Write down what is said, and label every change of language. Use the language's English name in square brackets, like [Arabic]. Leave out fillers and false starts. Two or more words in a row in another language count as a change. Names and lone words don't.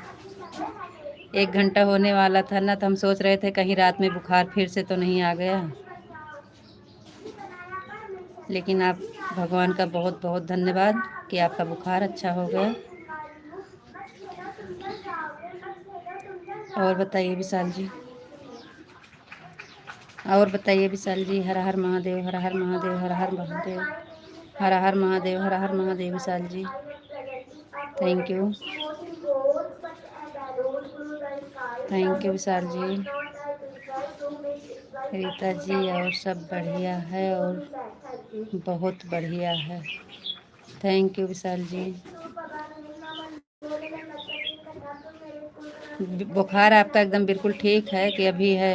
[Hindi] 1 घंटा होने वाला था ना, तो हम सोच रहे थे कहीं रात में बुखार फिर से तो नहीं आ गया। लेकिन आप भगवान का बहुत बहुत धन्यवाद कि आपका बुखार अच्छा हो गया। और बताइए विशाल जी, और बताइए विशाल जी। हर हर महादेव, हर हर महादेव, हर हर महादेव, हर हर महादेव, हर हर महादेव विशाल जी। [English] thank you, thank you विशाल जी। [Hindi] रीता जी और सब बढ़िया है और बहुत बढ़िया है। [English] thank you विशाल जी। [Hindi] बुखार आपका एकदम बिल्कुल ठीक है कि अभी है?